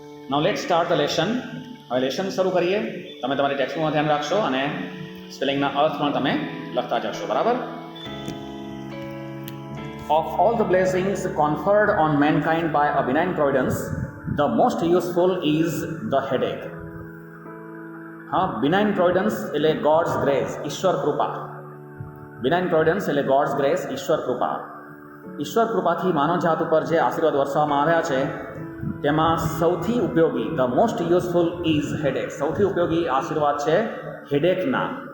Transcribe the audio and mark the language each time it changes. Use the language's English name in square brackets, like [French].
[English] Now let start the lesson. [Gujarati] હવે lesson શરૂ કરીએ. તમે તમારી ટેક્સ્ટમાં ધ્યાન રાખશો અને સ્પેલિંગના અર્થ પણ તમે લખતા જશો, બરાબર? [English] Of all the blessings conferred on mankind by a benign providence, the most useful is the headache. [Gujarati] હા, benign providence એટલે God's grace, ઈશ્વર કૃપા. benign providence એટલે God's grace, ઈશ્વર કૃપા. ઈશ્વર કૃપાથી માનવજાત ઉપર જે આશીર્વાદ વરસાવવામાં આવ્યા છે તેમાં સૌથી ઉપયોગી, [English] The most useful is headache. [Gujarati] સૌથી ઉપયોગી આશીર્વાદ છે હેડેકના.